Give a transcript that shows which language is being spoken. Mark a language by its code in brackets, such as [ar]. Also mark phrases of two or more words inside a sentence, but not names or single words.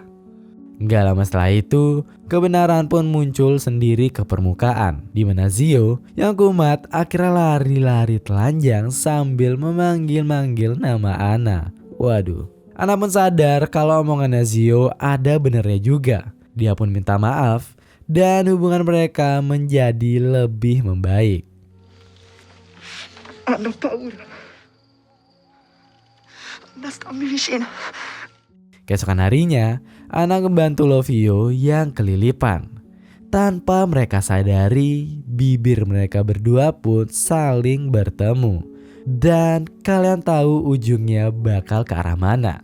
[id] Gak lama setelah itu, kebenaran pun muncul sendiri ke permukaan, di mana Zio yang kumat akhirnya lari-lari telanjang sambil memanggil-manggil nama Anna. Waduh, Anna pun sadar kalau omongannya Zio ada benernya juga. Dia pun minta maaf dan hubungan mereka menjadi lebih membaik. [it] Anna paura. Anna sta mi vicino. [id] Keesokan harinya, Anna membantu Lovio yang kelilipan. Tanpa mereka sadari, bibir mereka berdua pun saling bertemu. Dan kalian tahu ujungnya bakal ke arah mana.